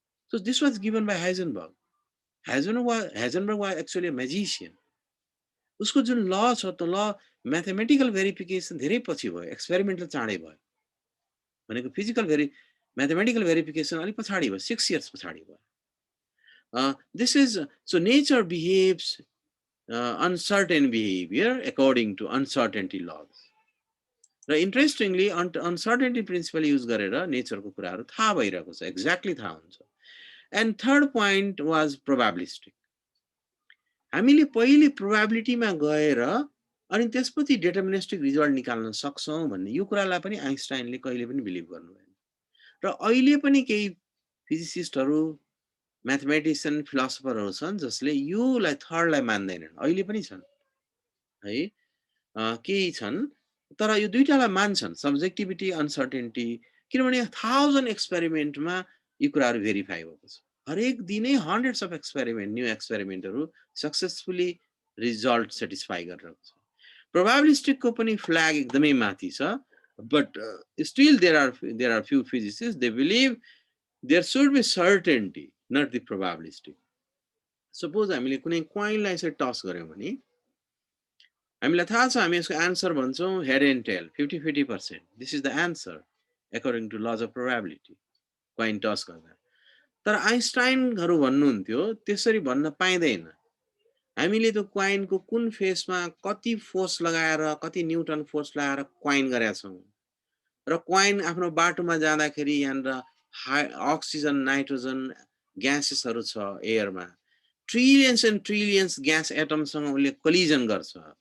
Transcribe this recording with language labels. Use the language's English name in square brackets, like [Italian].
[English] So this was given by Heisenberg. Heisenberg was actually a magician. [Nepali] उसको जुन ल छ त्यो ल म्याथमेटिकल भेरिफिकेसन धेरै पछि भयो, एक्सपेरिमेन्टल चाँडै भयो। भनेको फिजिकल म्याथमेटिकल भेरिफिकेसन अलि पछाडि भयो, 6 इयर्स पछाडि भयो। [English] This is, so nature behaves uncertain behavior according to uncertainty laws. [Nepali] र इन्ट्रेस्टिङली अनसर्टेनिटी प्रिन्सिपल युज गरेर नेचरको कुराहरू थाहा भइरहेको छ, एक्ज्याक्टली थाहा हुन्छ। [English] And third point was probabilistic. [Nepali] हामीले पहिले प्रोबेबिलिटीमा गएर अनि त्यसपछि डिटर्मिनिस्टिक रिजल्ट निकाल्न सक्छौं भन्ने यो कुरालाई पनि आइन्स्टाइनले कहिले पनि बिलिभ गर्नु भएन। र अहिले पनि केही फिजिसिस्टहरू, म्याथमेटिशियन, फिलोसोफरहरू छन् जसले योलाई थर्डलाई मान्दैनन्। अहिले पनि छन् है, केही छन्, तर यो दुईटालाई मान्छन्, सब्जेक्टिभिटी, अनसर्टेनिटी, किनभने 1000 एक्सपेरिमेन्टमा यो कुराहरू भेरिफाई भएको छ। हरेक दिनै [English] hundreds of experiment, [Nepali] new एक्सपेरिमेन्टहरू successfully result satisfy गरिरहेको छ। प्रोबेबिलिस्टिकको पनि फ्ल्याग एकदमै माथि छ, [English] but still there are few physicists, they believe there should be certainty, not the probabilistic. [Nepali] Suppose हामीले कुनै कोइनलाई चाहिँ टस गर्यौं भने हामीलाई थाहा छ हामी यसको answer भन्छौं head and tail 50-50%. [English] This is the answer according to laws of probability coin toss गर्दा। [Nepali] तर आइन्स्टाइनहरु भन्नुहुन्थ्यो त्यसरी भन्न पाइदैन। हामीले त्यो कोइनको कुन फेसमा कति फोर्स लगाएर, कति न्यूटन फोर्स लगाएर कोइन गरेका छौं र कोइन आफ्नो बाटोमा जाँदाखेरि यहाँ अक्सिजन, नाइट्रोजन ग्यासेसहरु छ एयरमा, [English] trillions and trillions [Nepali] ग्यास एटमसँग उसले कोलिजन गर्छ।